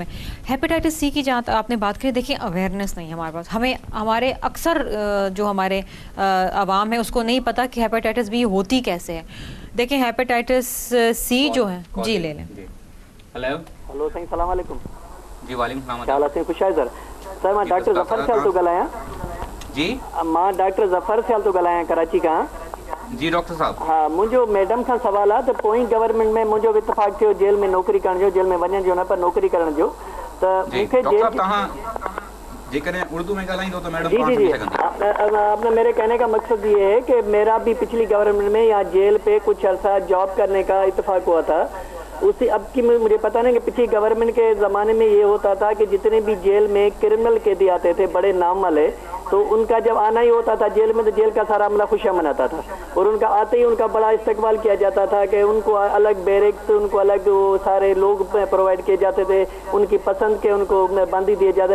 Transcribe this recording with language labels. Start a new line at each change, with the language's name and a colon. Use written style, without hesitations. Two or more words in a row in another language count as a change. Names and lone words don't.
Urdu: ہیپیٹائٹس سی کی جہاں آپ نے بات کی, دیکھیں اویئرنیس نہیں ہمارے پاس, ہمارے اکثر جو ہمارے عوام ہے اس کو نہیں پتہ کہ ہیپیٹائٹس بی ہوتی کیسے ہے. دیکھیں, ہیپیٹائٹس سی جو ہے, جی لے لیں. ہلو سر, السلام علیکم. جی وعلیکم السلام. کیا حالت ہے؟ خوش ہے سر.
Sindhi: سر میں ڈاکٹر ظفر سے تو گلایا.
Urdu: جی
Sindhi: مان ڊاڪٽر ظفر سے تو ڳالهايان ڪراچي کان. جي ڊاڪٽر صاحب. ها، منهنجو ميڊم کان سوال آهي ته پوءِ گورنمينٽ ۾ منهنجو اتفاق ٿيو جيل ۾ نوڪري ڪرڻ جو، جيل ۾ وڃڻ جو نه پر نوڪري ڪرڻ جو. ته مونکي جيل جيڪڏهن اردو ۾ ڳالهائيندو ته ميڊم
Urdu: جی جی جی آپ نے میرے کہنے کا مقصد یہ ہے کہ میرا بھی پچھلی گورنمنٹ میں یہاں جیل پہ کچھ عرصہ جاب کرنے کا اتفاق ہوا تھا. اسی اب کی مجھے پتہ نہیں کہ پچھلی گورنمنٹ کے زمانے میں یہ ہوتا تھا کہ جتنے بھی جیل میں کریمنل قیدی آتے تھے بڑے نام والے، تو ان کا جب آنا ہی ہوتا تھا جیل میں تو جیل کا سارا عملہ خوشیاں مناتا تھا، اور ان کا آتے ہی ان کا بڑا استقبال کیا جاتا تھا کہ ان کو الگ بیرکس، ان کو الگ وہ سارے لوگ پروائیڈ کیے جاتے تھے ان کی پسند کے، ان کو بندی دیے جاتے.